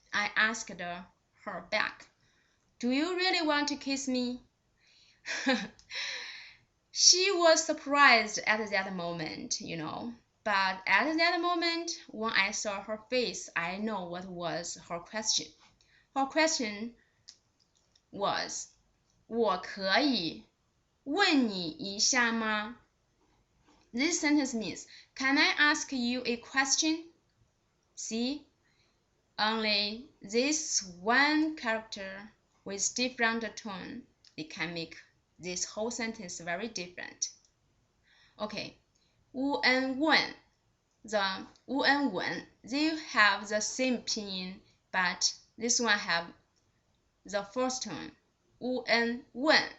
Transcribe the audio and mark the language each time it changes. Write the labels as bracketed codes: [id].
[en] I asked her back, do you really want to kiss me? She was surprised at that moment, you know. But at that moment, when I saw her face, I know what was her question. Her question was, [zh] 我可以问你一下吗? [en] This sentence means, can I ask you a question? See, only this one character with different tone, it can make this whole sentence very different. Okay, 乌 and 问, the 乌 and 问, they have the same pinyin, but this one have the first tone, 乌 and 问.